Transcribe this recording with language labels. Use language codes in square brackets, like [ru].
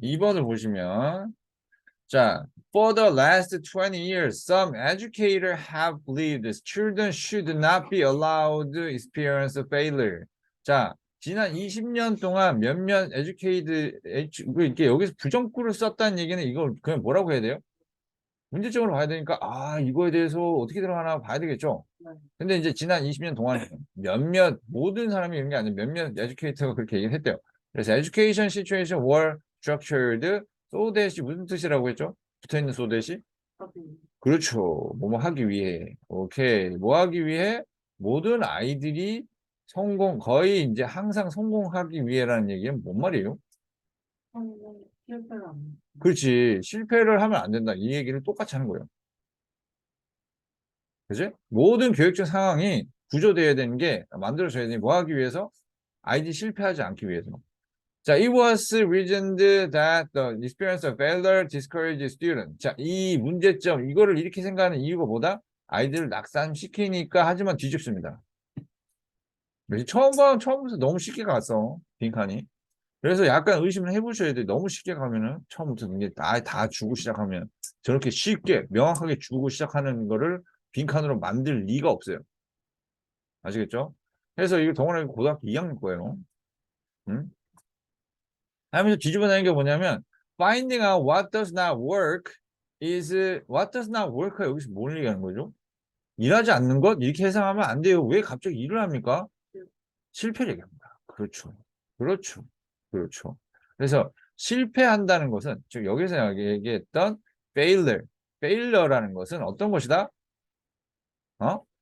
[ko] 112번을 보시면, 자, [en] for the last 20 years, some educators have believed that children should not be allowed to experience failure. [ko] 자, 지난 20년 동안 몇몇 이렇게 여기서 부정구를 썼다는 얘기는 이걸 그냥 뭐라고 해야 돼요? 문제적으로 봐야 되니까, 아, 이거에 대해서 어떻게 들어가나 봐야 되겠죠? 네. 근데 이제 지난 20년 동안 몇몇, 모든 사람이 이런 게 아니라 몇몇 에듀케이터가 그렇게 얘기를 했대요. [en] 그래서 education situation were structured so that이 [ko] 무슨 뜻이라고 했죠? 붙어있는 so that이? 그렇죠. 뭐뭐 하기 위해. 오케이. 뭐 하기 위해? 모든 아이들이 거의 이제 항상 성공하기 위해라는 얘기는 뭔 말이에요? 실패를 안 그렇지. 실패를 하면 안 된다. 이 얘기를 똑같이 하는 거예요. 그지? 모든 교육적 상황이 구조되어야 되는 게 만들어져야 되는 게 뭐 하기 위해서? 아이들이 실패하지 않기 위해서. [en] 자, it was reasoned that the experience of failure discourages students. [ko] 자, 이 문제점, 이거를 이렇게 생각하는 이유가 뭐다? 아이들을 낙산시키니까 하지만 뒤집습니다. 처음부터 너무 쉽게 갔어. 빈칸이. 그래서 약간 의심을 해보셔야 돼. 너무 쉽게 가면은, 처음부터 이게 다 주고 시작하면, 저렇게 쉽게, 명확하게 주고 시작하는 거를 빈칸으로 만들 리가 없어요. 아시겠죠? 그래서 이거 동원이 고등학교 2학년 거예요. 응? 하면서 뒤집어내는 게 뭐냐면 [en] finding out what does not work is what does not work [ko] 여기서 뭘 얘기하는 거죠? 일하지 않는 것? 이렇게 해석하면 안 돼요. 왜 갑자기 일을 합니까? 실패를 얘기합니다. 그렇죠. 그렇죠. 그렇죠. 그래서 실패한다는 것은 즉 여기서 얘기했던 failure라는 것은 어떤 것이다? 어?